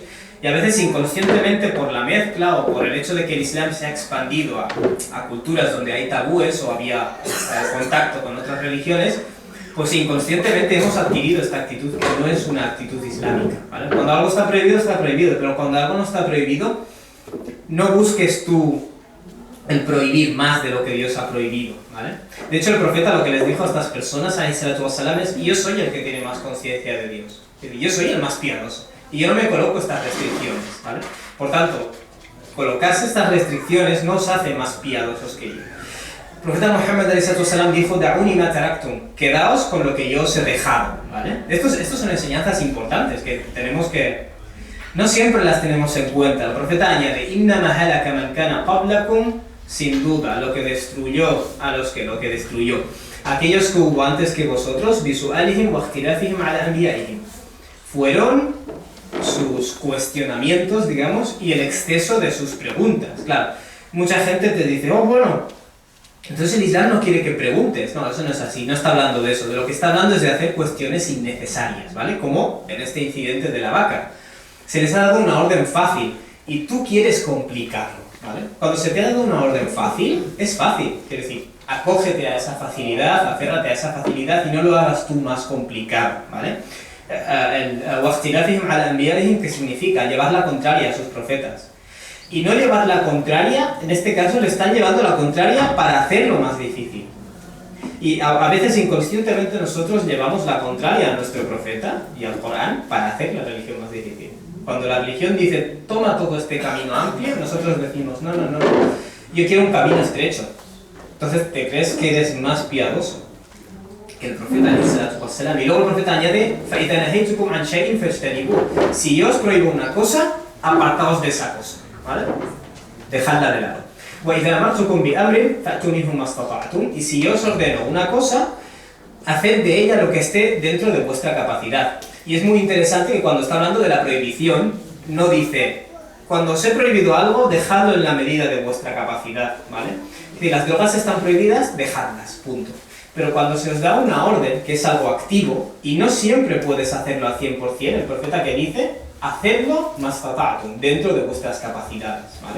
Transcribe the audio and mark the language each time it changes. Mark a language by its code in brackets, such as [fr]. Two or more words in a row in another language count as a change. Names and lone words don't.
[es] Y a veces inconscientemente por la mezcla o por el hecho de que el Islam se ha expandido a culturas donde hay tabúes o había contacto con otras religiones, pues inconscientemente hemos adquirido esta actitud que no es una actitud islámica, ¿vale? Cuando algo está prohibido, pero cuando algo no está prohibido, no busques tú el prohibir más de lo que Dios ha prohibido, ¿vale? De hecho, el profeta lo que les dijo a estas personas, [ar] عليه الصلاة والسلام, [es] es: yo soy el que tiene más conciencia de Dios, yo soy el más piadoso, y yo no me coloco estas restricciones, ¿vale? Por tanto, colocarse estas restricciones no os hace más piadosos que yo. El profeta Muhammad [ar] عليه الصلاة والسلام [es] dijo: [ar] دعوني ما تركتم, [es] quedaos con lo que yo os he dejado, ¿vale? Estos son enseñanzas importantes que tenemos que... no siempre las tenemos en cuenta. El profeta añade: [ar] إنما هلك من كان قبلكم, [es] sin duda, lo que destruyó a lo que destruyó aquellos que hubo antes que vosotros, [ar] بسؤالهم واختلافهم على أنبيائهم, [es] fueron sus cuestionamientos, digamos, y el exceso de sus preguntas. Claro, mucha gente te dice: oh, bueno, entonces el Islam no quiere que preguntes. No, eso no es así, no está hablando de eso. De lo que está hablando es de hacer cuestiones innecesarias, ¿vale? Como en este incidente de la vaca. Se les ha dado una orden fácil y tú quieres complicarlo, ¿vale? Cuando se te ha dado una orden fácil, es fácil. Quiero decir, acógete a esa facilidad, aférrate a esa facilidad y no lo hagas tú más complicado, ¿vale? [ar] وَاخْتِلَافِهِمْ عَلَى أَنْبِيَائِهِمْ, [es] que significa llevar la contraria a sus profetas. Y no llevar la contraria, en este caso le están llevando la contraria para hacerlo más difícil. Y a veces inconscientemente nosotros llevamos la contraria a nuestro profeta y al Corán para hacer la religión más difícil. Cuando la religión dice: toma todo este camino amplio, nosotros decimos: no, yo quiero un camino estrecho. Entonces te crees que eres más piadoso que el profeta [ar] عليه الصلاة والسلام. [es] Y luego el profeta añade: [ar] فَإِذَا نَهَيْتُكُمْ عَنْ شَيْءٍ فَاجْتَنِبُوهُ, [es] si yo os prohíbo una cosa, apartaos de esa cosa, ¿vale? Dejadla de lado. [ar] وَإِذَا أَمَرْتُكُمْ بِأَمْرٍ فَأْتُوا مِنْهُ مَا اسْتَطَعْتُمْ, [es] y si yo os ordeno una cosa, haced de ella lo que esté dentro de vuestra capacidad. Y es muy interesante que cuando está hablando de la prohibición, no dice: cuando os he prohibido algo, dejadlo en la medida de vuestra capacidad, ¿vale? Es decir, las drogas están prohibidas, dejadlas, punto. Pero cuando se os da una orden, que es algo activo, y no siempre puedes hacerlo al 100%, el profeta que dice: hacedlo mastata'tum, dentro de vuestras capacidades, ¿vale?